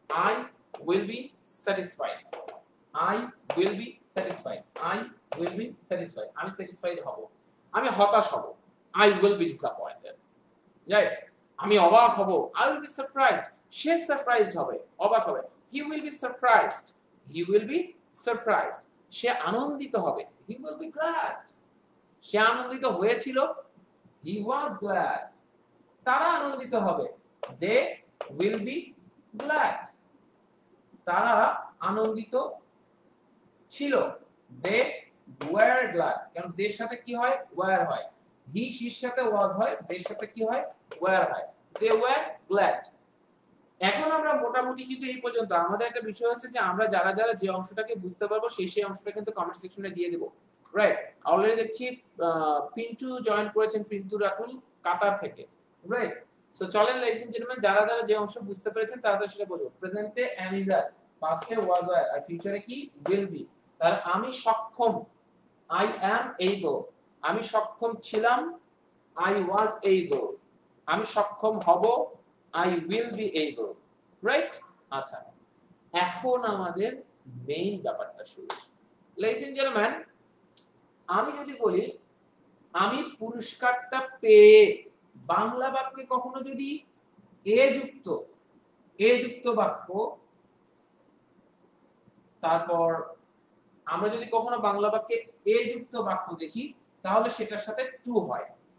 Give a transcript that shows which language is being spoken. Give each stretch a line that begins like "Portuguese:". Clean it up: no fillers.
English: I will be satisfied, I will be satisfied, I will be satisfied।
Bangla: আমি satisfied হব, আমি হতাশ হব
English: I will be disappointed,
Bangla: right. আমি অবাক হব
English: I will be surprised,
Bangla: say surprised হবে, অবাক হবে।
English: he will be surprised, he will be surprised।
Bangla: সে আনন্দিত হবে
English: he will be glad,
Bangla: সে আনন্দিত হয়েছিল
English: he was glad।
Bangla: তারা আনন্দিত হবে
English: they will be glad,
Bangla: তারা আনন্দিত ছিল
English: they were glad।
Bangla: কারণ দের সাথে কি হয় were হয়, he she's সাথে was হয়, দের সাথে কি হয় were হয়,
English: they were glad।
Bangla: এখন আমরা মোটামুটি কিন্তু এই পর্যন্ত আমাদের একটা বিষয় হচ্ছে যে আমরা যারা যারা যে অংশটাকে বুঝতে পারবো সেই অংশটা কিন্তু কমেন্ট সেকশনে দিয়ে দেব, রাইট। অলরেডি দেখছি পিন্টু জয়েন করেছেন, পিন্টু রাতুল কাতার থেকে, রাইট। সো চলেন লাইসেন জেন্টলম্যান, যারা যারা যে অংশ বুঝতে পেরেছেন তারা তো সেটা বলবো। প্রেজেন্টে am is are, পাস্টে was were, আর ফিউচারে কি will be। তাহলে আমি সক্ষম
English: I am able,
Bangla: আমি সক্ষম ছিলাম
English: I was able,
Bangla: আমি সক্ষম হব
English: I will be able, right?
Bangla: আচ্ছা, এখন আমাদের মেইন ব্যাপারটা শুরু। Ladies and gentlemen, আমি যদি বলি আমি পুরস্কারটা পেয়ে, বাংলা বাক্যে কখনো যদি এ যুক্ত বাক্য, তারপর আমরা যদি কখনো বাংলা বাক্যে এ যুক্ত বাক্য দেখি তাহলে সেটার সাথে টু হয়।